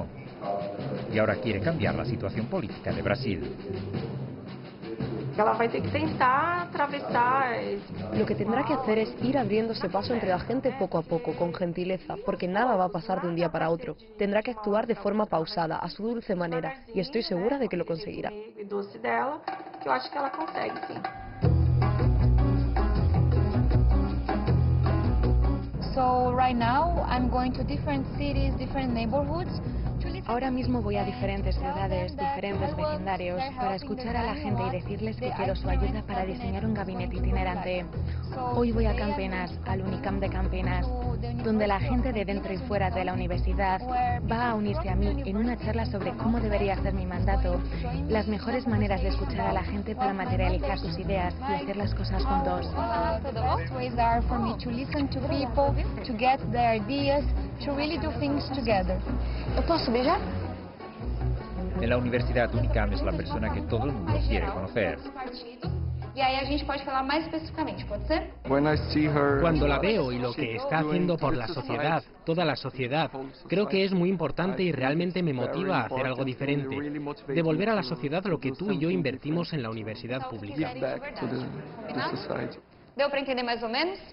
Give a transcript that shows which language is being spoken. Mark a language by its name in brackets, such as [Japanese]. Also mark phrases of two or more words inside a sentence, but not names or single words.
[Spanish] Y ahora quiere cambiar la situación política de Brasil. Lo que tendrá que hacer es ir abriéndose paso entre la gente poco a poco, con gentileza, porque nada va a pasar de un día para otro. Tendrá que actuar de forma pausada, a su dulce manera, y estoy segura de que lo conseguirá. [English] So right now I'm going to different cities, different neighborhoods. [Spanish] Ahora mismo voy a diferentes ciudades, diferentes vecindarios, para escuchar a la gente y decirles que quiero su ayuda para diseñar un gabinete itinerante. Hoy voy a Campinas, al Unicamp de Campinas, donde la gente de dentro y fuera de la universidad va a unirse a mí en una charla sobre cómo debería ser mi mandato, las mejores maneras de escuchar a la gente para materializar sus ideas y hacer las cosas juntos. En la Universidad Unicamp es la persona que todo el mundo quiere conocer. [Portuguese] E aí a gente pode falar mais especificamente, pode ser? [Spanish] Cuando la veo y lo que está haciendo por la sociedad, toda la sociedad, creo que es muy importante y realmente me motiva a hacer algo diferente, devolver a la sociedad lo que tú y yo invertimos en la universidad pública. [Portuguese] ¿Deu para entender [Spanish] más o menos?